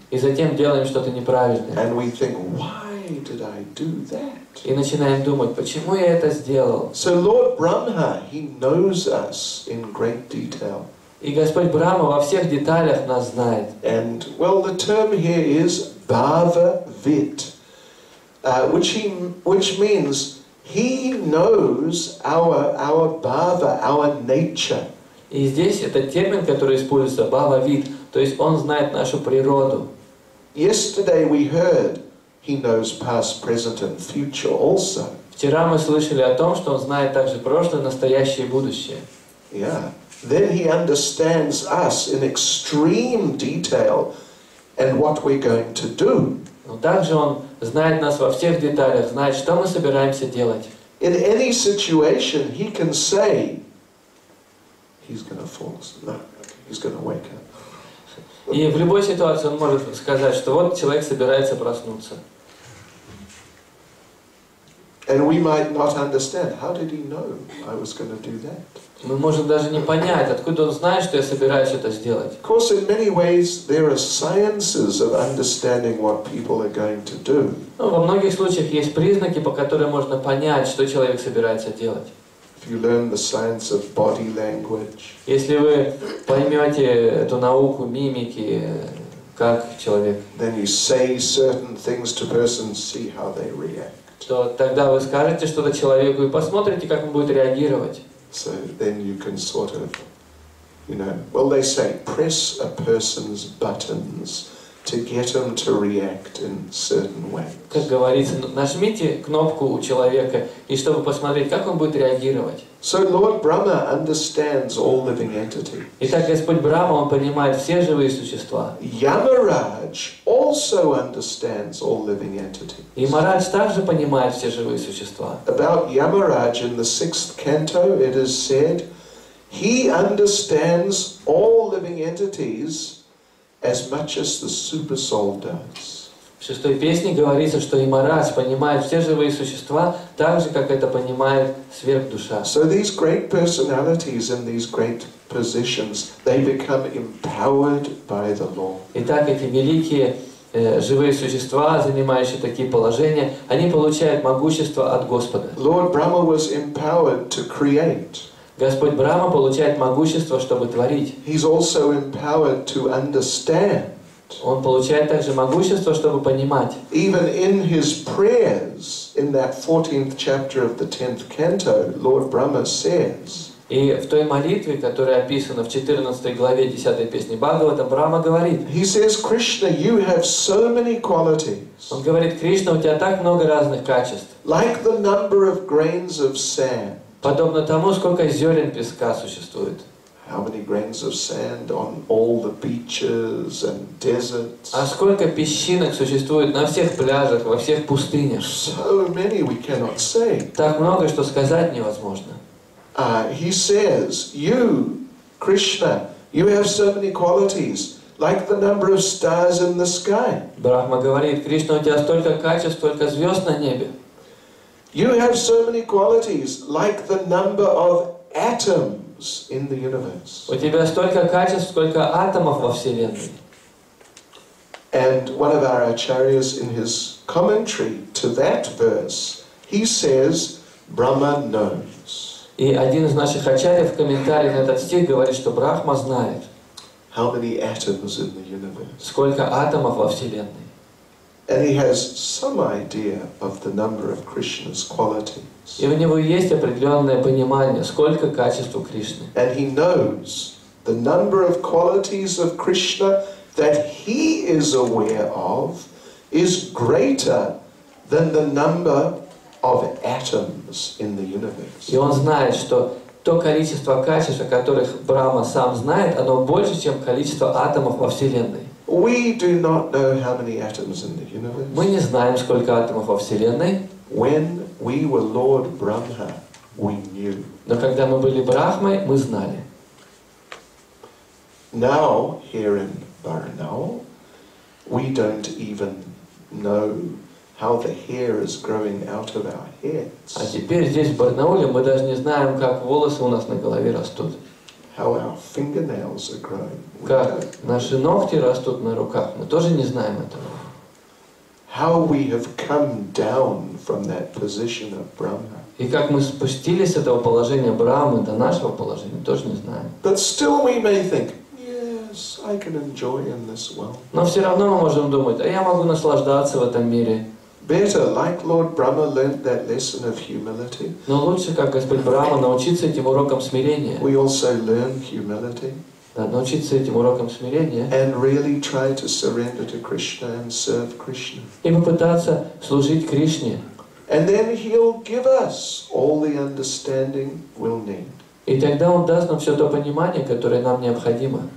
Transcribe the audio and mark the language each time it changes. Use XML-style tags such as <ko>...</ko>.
<ru>И затем делаем что-то неправильное.</ru> <en>And we think, why did I do that?</en> <ru>И начинаем думать, почему я это сделал.</ru> <en>So Lord Brahma, he knows us in great detail.</en> <ru>И Господь Брахма во всех деталях нас знает.</ru> <en>And, well, the term here is bhava vit, which means he knows our bhava, our nature.</en> <ru>И здесь этот термин, который используется, бхава-вид, то есть он знает нашу природу.</ru> <en>Yesterday we heard he knows past, present and future also.</en> <ru>Вчера мы слышали о том, что он знает также прошлое, настоящее и будущее.</ru> <en>Yeah. Then he understands us in extreme detail and what we're going to do.</en> <ru>Но также он знает нас во всех деталях, знает, что мы собираемся делать.</ru> <en>In any situation, he can say, he's going to fall asleep. No, okay, he's going to wake up.</en> <ru>И в любой ситуации он может сказать, что вот человек собирается проснуться.</ru> <en>And we might not understand, how did he know I was going to do that?</en> <ru>Мы можем даже не понять, откуда он знает, что я собираюсь это сделать.</ru> <en>Of course, in many ways, there are sciences of understanding what people are going to do.</en> <ru>Ну, во многих случаях есть признаки, по которым можно понять, что человек собирается делать.</ru> <en>If you learn the science of body language,</en> <ru>Если вы поймете эту науку мимики, как человек,</ru> <en>then you say certain things to persons, see how they react.</en> <ru>то тогда вы скажете что-то человеку и посмотрите, как он будет реагировать.</ru> <en>So then you can sort of, you know, well, they say press a person's buttons to get them to react in certain ways.</en> <ru>Как говорится, нажмите кнопку у человека, и чтобы посмотреть, как он будет реагировать.</ru> <en>So Lord Brahma understands all living entities.</en> <ru>Итак, Господь Брахма, он понимает все живые существа.</ru> <en>Yamaraj also understands all living entities.</en> <ru>И Марадж также понимает все живые существа.</ru> <en>About Yamaraj in the 6th canto, it is said, he understands all living entities as much as the supersoul does.</en> <ru>В 6-й песне говорится, что и Марадж понимает все живые существа так же, как это понимает сверхдуша.</ru> <en>So these great personalities in these great positions, they become empowered by the Lord.</en> <ru>Итак, эти великие живые существа, занимающие такие положения, они получают могущество от Господа.</ru> <en>Lord Brahma was empowered to create.</en> <ru>Господь Брахма получает могущество, чтобы творить.</ru> <en>He's also empowered to understand.</en> <ru>Он получает также могущество, чтобы понимать.</ru> <en>Even in his prayers, in that 14th chapter of the 10th canto, Lord Brahma says,</en> <ru>И в той молитве, которая описана в 14 главе 10 песни Бхагавата, Брахма говорит,</ru> <en>he says, Krishna, you have so many qualities,</en> <ru>он говорит, Кришна, у тебя так много разных качеств,</ru> <en>like the number of grains of sand.</en> <ru>подобно тому, сколько зерен песка существует.</ru> <en>How many grains of sand on all the beaches and deserts?</en> <ru>А сколько песчинок существует на всех пляжах, во всех пустынях?</ru> <en>So many we cannot say.</en> <ru>Так много, что сказать невозможно.</ru> <en>He says, you, Krishna, you have so many qualities, like the number of stars in the sky.</en> <ru>Брахма говорит, Кришна, у тебя столько качеств, столько звезд на небе.</ru> <en>You have so many qualities, like the number of atoms in the universe.</en> <ru>У тебя столько качеств, сколько атомов во Вселенной.</ru> <en>And one of our acharyas in his commentary to that verse, he says, Brahma knows.</en> <ru>И один из наших ачарьев в комментарии на этот стих говорит, что Брахма знает,</ru> <en>How many atoms in the universe?</en> <ru>сколько атомов во Вселенной.</ru> <en>And he has some idea of the number of Krishna's qualities.</en> <ru>И у него есть определенное понимание, сколько качеств у Кришны.</ru> <en>And he knows the number of qualities of Krishna that he is aware of is greater than the number of atoms in the universe.</en> <ru>И он знает, что то количество качеств, о которых Брахма сам знает, оно больше, чем количество атомов во Вселенной.</ru> <en>We do not know how many atoms in the universe.</en> <ru>Мы не знаем, сколько атомов во Вселенной,</ru> <en>When we were Lord Brahma, we knew.</en> <ru>но когда мы были Брахмой, мы знали.</ru> <en>Now, here in Barnaul, we don't even know how the hair is growing out of our heads,</en> <ru>А теперь здесь, в Барнауле, мы даже не знаем, как волосы у нас на голове растут,</ru> <en>how our fingernails are growing. We</en> <ru>как</ru> <en>don't.</en> <ru>наши ногти растут на руках. Мы тоже не знаем этого.</ru> <en>how we have come down from that position of Brahma.</en> <ru>И как мы спустились с этого положения Брахмы до нашего положения, тоже не знаем.</ru> <en>But still we may think, yes, I can enjoy in this world.</en> <ru>Но все равно мы можем думать, а я могу наслаждаться в этом мире.</ru> <en>Better, like Lord Brahma learnt that lesson of humility.</en> <ru>Но лучше, как Господь Брахма, научиться этим урокам смирения.</ru> <en>We also learn humility.</en> <ru>Да, научиться этим урокам смирения.</ru> <en>And really try to surrender to Krishna and serve Krishna.</en> <ru>И попытаться служить Кришне.</ru> <en>And then He'll give us all the understanding we'll need.</en> <ru>И тогда Он даст нам все то понимание, которое нам необходимо.</ru>